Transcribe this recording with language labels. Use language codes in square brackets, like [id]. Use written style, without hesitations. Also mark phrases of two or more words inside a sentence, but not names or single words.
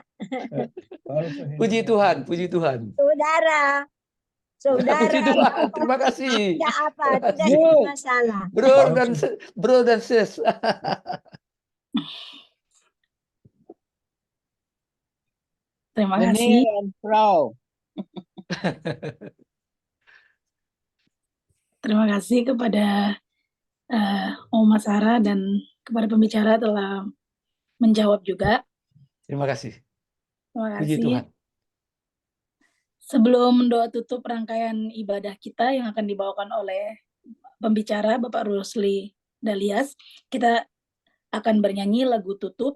[id] Puji Tuhan, puji Tuhan. Saudara. saudara, Puji Tuhan, terima kasih. tidak apa, tidak Terima jadi kasih. masalah. Bro dan sis. Terima [nl] Meneer [id] kasih. [nl] en vrouw. [id] Terima kasih kepada Oma Sarah dan kepada pembicara telah menjawab juga. Terima kasih. Terima Puji kasih. Tuhan. Sebelum doa tutup rangkaian ibadah kita yang akan dibawakan oleh pembicara Bapak Rusli Dalias, kita akan bernyanyi lagu tutup.